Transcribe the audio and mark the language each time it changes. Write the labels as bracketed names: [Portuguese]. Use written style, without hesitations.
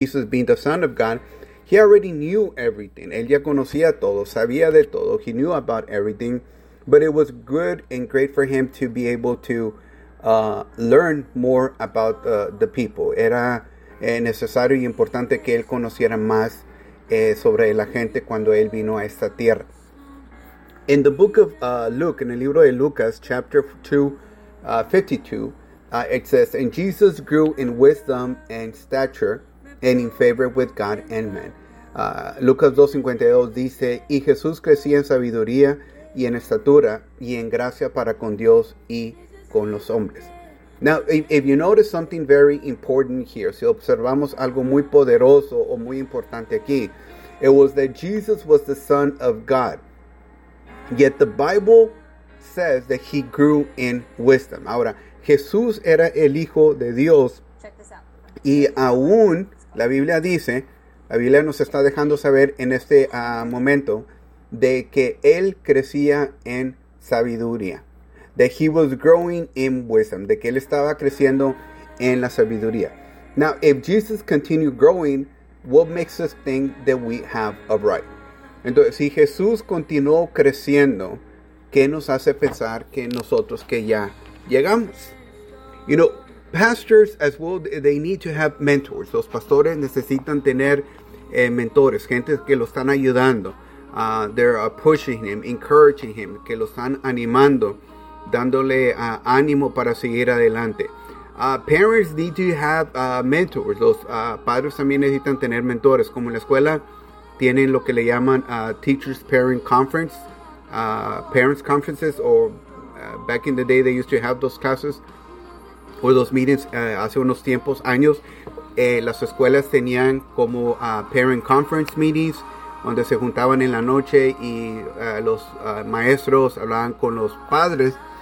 [English] Jesus being the Son of God, he already knew everything. [Spanish] Él ya conocía todo, sabía de todo. [English] He knew about everything. But it was good and great for him to be able to learn more about the people. [Spanish] Era necesario y importante que él conociera más sobre la gente cuando él vino a esta tierra. [English] In the book of Luke, [Spanish] en el libro de Lucas, [English] chapter 52, it says, "And Jesus grew in wisdom and stature and in favor with God and men." [Spanish] Lucas 2:52 dice, "Y Jesús crecía en sabiduría y en estatura y en gracia para con Dios y con los hombres." [English] Now, if you notice something very important here, [Spanish] si observamos algo muy poderoso o muy importante aquí, [English] it was that Jesus was the Son of God. Yet the Bible says that he grew in wisdom. [Spanish] Ahora, Jesús era el Hijo de Dios. Y aún la Biblia dice, la Biblia nos está dejando saber en este momento de que él crecía en sabiduría. [English] That he was growing in wisdom. [Spanish] De que él estaba creciendo en la sabiduría. [English] Now, if Jesus continued growing, what makes us think that we have a right? [Spanish] Entonces, si Jesús continuó creciendo, ¿qué nos hace pensar que nosotros que ya llegamos? [English] You know, pastors as well, they need to have mentors. [Spanish] Los pastores necesitan tener mentores, gente que lo están ayudando. [English] They're pushing him, encouraging him, [Spanish] que lo están animando, dándole ánimo para seguir adelante. [English] Parents need to have mentors. [Spanish] Los padres también necesitan tener mentores. Como en la escuela, tienen lo que le llaman [English] Teachers Parent Conference, Parents Conferences, or back in the day they used to have those classes, or those meetings [Spanish] hace unos tiempos, años. Las escuelas tenían como Parent Conference Meetings, donde se juntaban en la noche y los maestros hablaban con los padres.